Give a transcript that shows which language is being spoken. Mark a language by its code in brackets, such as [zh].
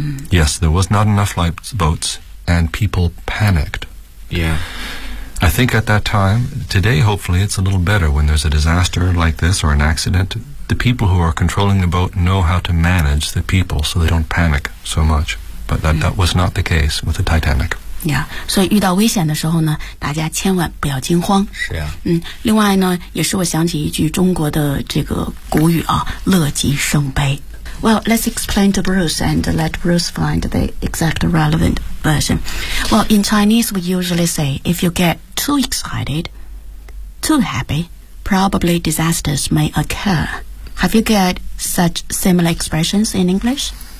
[en] Yes, there was not enough lifeboats, and people panicked. Yeah. I think at that time, today hopefully it's a little better when there's a disaster like this or an accident. The people who are controlling the boat know how to manage the people so they don't panic so much. But that was not the case with the Titanic. [zh] Yeah, 所以遇到危险的时候呢，大家千万不要惊慌。是啊。另外呢，也是我想起一句中国的这个古语啊，乐极生悲。 [en] Well, let's explain to Bruce and let Bruce find the exact relevant version. Well, in Chinese, we usually say, if you get too excited, too happy, probably disasters may occur. Have you got such similar expressions in English?